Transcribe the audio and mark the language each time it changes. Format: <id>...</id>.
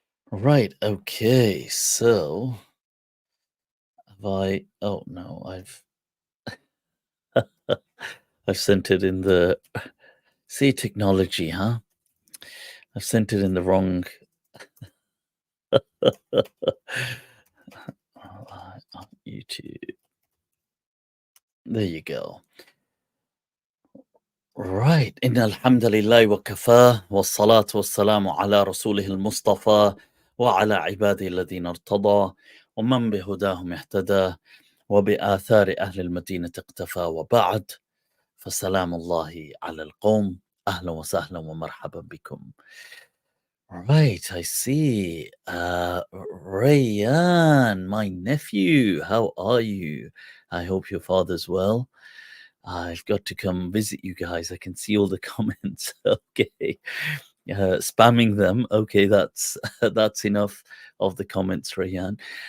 <en>Right, okay, so have I oh no, I've sent it in the see technology, huh? I've sent it in the wrong on YouTube. There you go. Right.</en> <ar>إن الحمد لله وكفاه والصلاة والسلام على رسوله المصطفى وعلى عباده الذين ارتضى ومن بهداهم اهتدى وبآثار أهل المدينة اقتفى وبعد فسلام الله على القوم أهلا وسهلا ومرحبا بكم.</ar> <en>Right, I see. Rayan, my nephew, how are you? I hope your father's well. I've got to come visit you guys. I can see all the comments. Okay. Spamming them. Okay, that's enough of the comments, Rayan.</en>